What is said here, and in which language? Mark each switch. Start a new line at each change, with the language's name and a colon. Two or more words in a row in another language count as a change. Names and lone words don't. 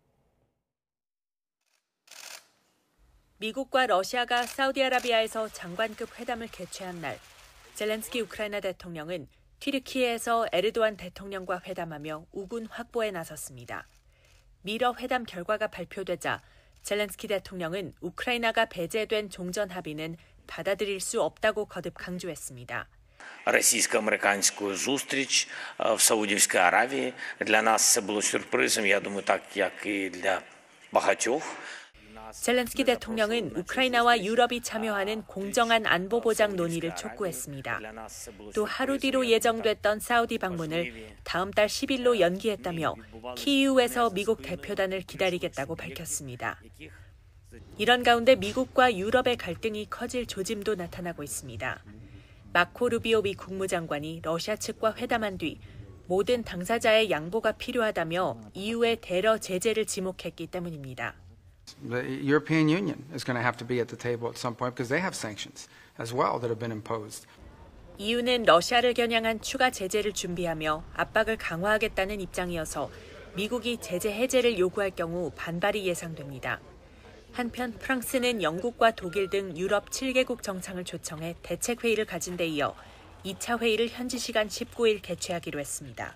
Korean: 미국과 러시아가 사우디아라비아에서 장관급 회담을 개최한 날, 젤렌스키 우크라이나 대통령은 튀르키예에서 에르도안 대통령과 회담하며 우군 확보에 나섰습니다. 미러 회담 결과가 발표되자 젤렌스키 대통령은 우크라이나가 배제된 종전 합의는 받아들일 수 없다고 거듭 강조했습니다.
Ukrainian: Російсько-американську зустріч в Саудівській Аравії. Для нас це було сюрпризом, я думаю, так як і для багатьох.
Korean: 젤렌스키 대통령은 우크라이나와 유럽이 참여하는 공정한 안보 보장 논의를 촉구했습니다. 또 하루 뒤로 예정됐던 사우디 방문을 다음 달 10일로 연기했다며 키이우에서 미국 대표단을 기다리겠다고 밝혔습니다. 이런 가운데 미국과 유럽의 갈등이 커질 조짐도 나타나고 있습니다. 마코 루비오 미 국무장관이 러시아 측과 회담한 뒤 모든 당사자의 양보가 필요하다며 EU의 대러 제재를 지목했기 때문입니다.
English: The European Union is going to have to be at the table at some point because they have sanctions as well that have been imposed.
Korean: EU는 러시아를 겨냥한 추가 제재를 준비하며 압박을 강화하겠다는 입장이어서 미국이 제재 해제를 요구할 경우 반발이 예상됩니다. 한편 프랑스는 영국과 독일 등 유럽 7개국 정상을 초청해 대책회의를 가진 데 이어 2차 회의를 현지 시간 19일 개최하기로 했습니다.